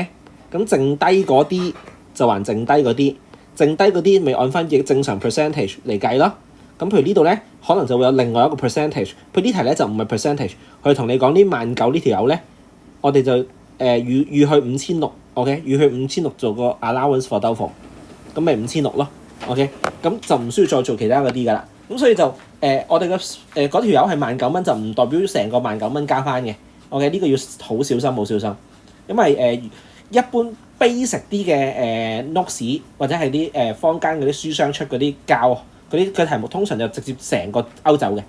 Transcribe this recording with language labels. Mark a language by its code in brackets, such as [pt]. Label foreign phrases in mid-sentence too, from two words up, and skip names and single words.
[yue] 咁剩低嗰啲就還剩低嗰啲，剩低嗰啲咪按翻正常 percentage 嚟計咯。咁譬如呢度咧，可能就會有另外一個 percentage。佢呢題咧就唔係 percentage，佢同你講呢19,000呢條友咧，我哋就預去5600。OK， 預去5600做個 [en] allowance for doubtful， [yue] 咁咪5600咯。OK， 咁就唔需要再做其他嗰啲噶啦。咁所以就我哋嘅嗰條友係19,000蚊，就唔代表成個19,000蚊加翻嘅。OK， 呢個要好小心，好小心，因為一般 basic 啲嘅notes 或者係啲坊間嗰啲書商出嗰啲教嗰啲嘅題目，通常就直接成個勾走嘅。